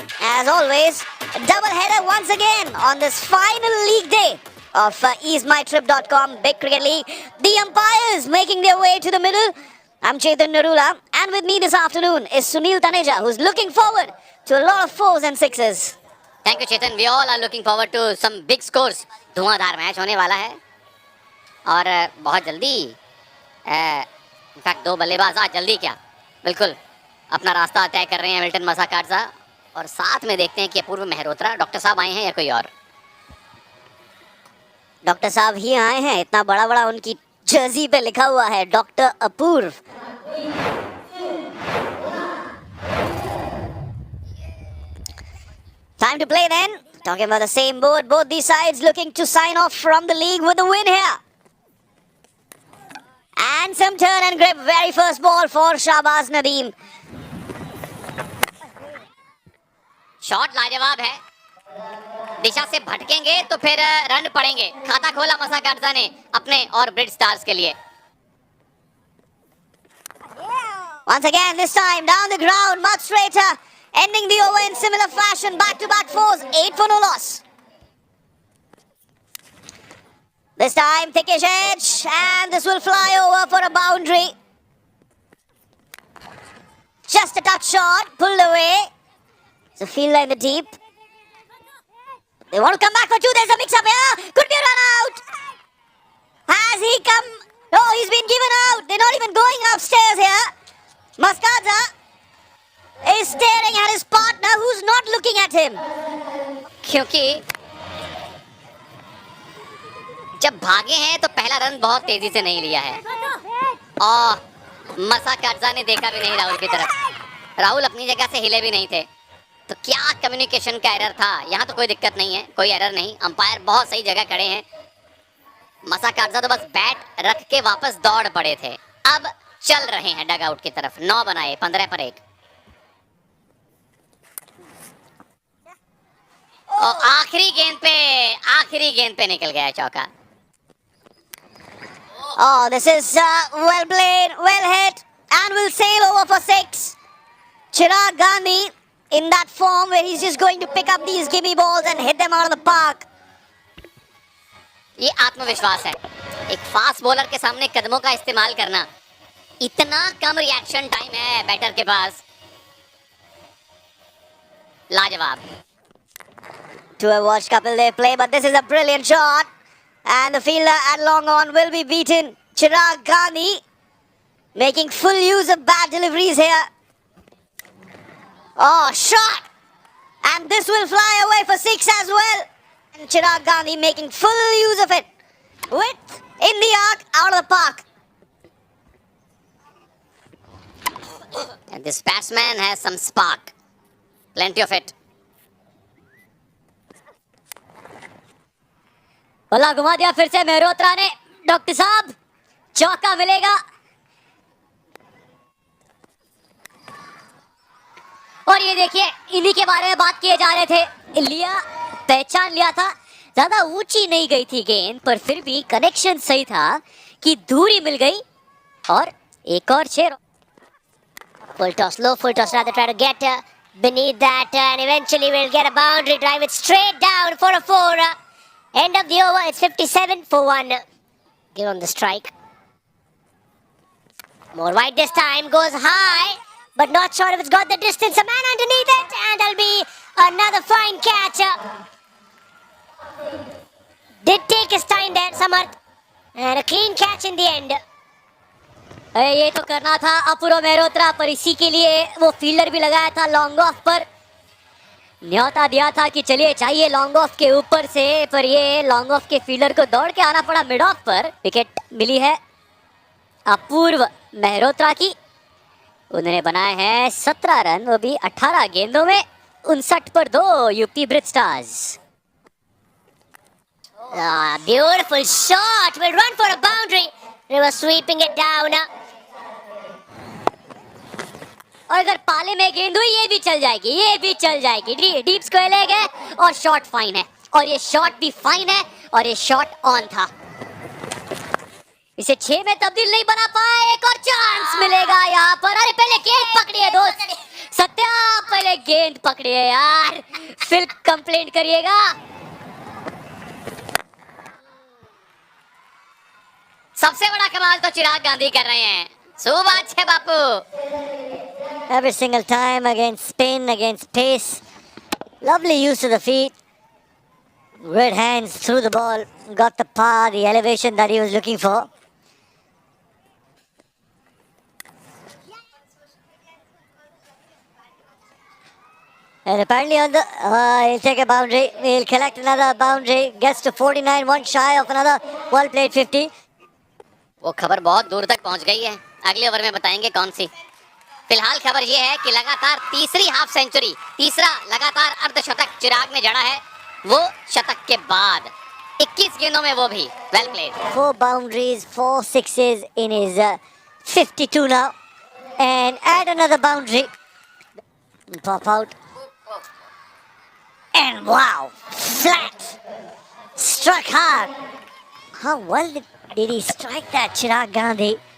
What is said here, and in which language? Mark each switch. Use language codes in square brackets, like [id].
[en] As always, a double header once again on this final league day of EaseMyTrip.com Big Cricket League. The umpires making their way to the middle. I'm Chetan Narula, and with me this afternoon is Sunil Taneja, who's looking forward to a lot of fours and sixes. Thank you, Chetan. We all are looking forward to some big scores. [hi] Dhuandhar match होने वाला है और बहुत जल्दी in fact दो बल्लेबाज आज जल्दी क्या बिल्कुल अपना रास्ता तय कर रहे हैं हैमिल्टन मसाकार्जा और साथ में देखते हैं कि अपूर्व मेहरोत्रा डॉक्टर साहब आए हैं या कोई और डॉक्टर साहब ही आए हैं इतना बड़ा बड़ा उनकी जर्सी पे लिखा हुआ है doctor Apoorva [en] Time to play then. Talking about the same board, both these sides looking to sign off from the league with a win here. And some turn and grip, very first ball for Shahbaz Nadeem. [hi] Shot लाजवाब है दिशा से भटकेंगे तो फिर run पड़ेंगे खाता खोला मसाकार्जा ने अपने और ब्रिट स्टार्स के लिए [en] Once again, this time down the ground, much straighter. Ending the over in similar fashion, back-to-back fours, 8 for no loss. This time, thickish edge, and this will fly over for a boundary. Just a touch shot, pulled away. It's a fielder in the deep. They want to come back for two, there's a mix-up here. Could be a run out. Has he come? No, he's been given out. They're not even going upstairs here. Muscatza is staring at his partner who's not looking at him. [hi] क्योंकि जब भागे हैं तो पहला run बहुत तेजी से नहीं लिया है और मसाकार्जा ने देखा भी नहीं राहुल की तरफ राहुल अपनी जगह से हिले भी नहीं थे तो क्या कम्युनिकेशन का एरर था यहाँ तो कोई दिक्कत नहीं है कोई एरर नहीं अंपायर बहुत सही जगह खड़े हैं मसाकार्जा तो बस बैट रख के वापस दौड़ पड़े थे अब चल रहे हैं डग आउट की तरफ 9 बनाए 15 पर 1 और आखिरी गेंद पे निकल गया चौका [en] Oh, this is well played, well hit, and will sail over for 6. Chirag Gandhi in that form where he's just going to pick up these gimme balls and hit them out of the park. [hi] ये आत्मविश्वास है एक fast bowler के सामने कदमों का इस्तेमाल करना इतना कम रिएक्शन टाइम है बैटर के पास लाजवाब [en] To have watched Kapil Dev play, but this is a brilliant shot. And the fielder at long on will be beaten. Chirag Gandhi making full use of bad deliveries here. Oh, shot! And this will fly away for 6 as well. And Chirag Gandhi making full use of it. Width in the arc, out of the park. And this batsman has some spark. Plenty of it. [hi] बल्ला घुमा दिया फिर से मेहरोत्रा ने doctor साहब चौका मिलेगा और ये देखिए इन्हीं के बारे में बात किए जा रहे थे पहचान लिया था ज्यादा ऊंची नहीं गई थी गेंद पर फिर भी कनेक्शन सही था कि दूरी मिल गई और एक और 6 [en] Full toss, low full toss, rather try to get beneath that, and eventually we'll get a boundary, drive it straight down for a 4. End of the over, it's 57 for 1. Give on the strike. More wide this time, goes high, but not sure if it's got the distance. A man underneath it, and there'll be another fine catch. Did take his time there, Samarth, and a clean catch in the end. [hi] ये तो करना था अपूर्व मेहरोत्रा, पर इसी के लिए वो fielder भी लगाया था लॉन्ग ऑफ पर। न्योता दिया था कि चलिए चाहिए लॉन्ग ऑफ के ऊपर से, पर ये लॉन्ग ऑफ के फील्डर को दौड़ के आना पड़ा मिड ऑफ पर। विकेट मिली है अपूर्व मेहरोत्रा की। उन्होंने बनाए हैं 17 रन, वो भी 18 गेंदों में 59 पर 2 UP bridge stars. [en] Beautiful shot, will run for a boundary. They were sweeping it down. [hi] और अगर पाले में गेंद हुई ये भी चल जाएगी, ये भी चल जाएगी। डीप स्क्वायर लेग है और शॉट फाइन है, और ये शॉट भी फाइन है, और ये शॉट ऑन था। इसे 6 में तब्दील नहीं बना पाए, एक और चांस मिलेगा यहाँ पर। अरे पहले गेंद पकड़िए दोस्त, सत्या पहले गेंद पकड़िए यार, फिर कंप्लेंट करिएगा। सबसे बड़ा कमाल तो चिराग गांधी कर रहे हैं। सुबाच है बापू। [en] Every single time against spin, against pace. Lovely use of the feet. Great hands through the ball. Got the power, the elevation that he was looking for. And apparently on the, he'll take a boundary. He'll collect another boundary. Gets to 49, one shy of another well played 50. [hi] वो खबर बहुत दूर तक पहुंच गई है, अगले over में बताएंगे कौन सी। फिलहाल खबर ये है कि लगातार तीसरी हाफ सेंचुरी, तीसरा लगातार अर्धशतक चिराग ने जड़ा है, वो शतक के बाद 21 गेंदों में वो भी well played. [en] 4 boundaries, 4 sixes in his 52 now, and add another boundary. Pop out, and wow, flat, struck hard. How well did he strike that, Chirag Gandhi?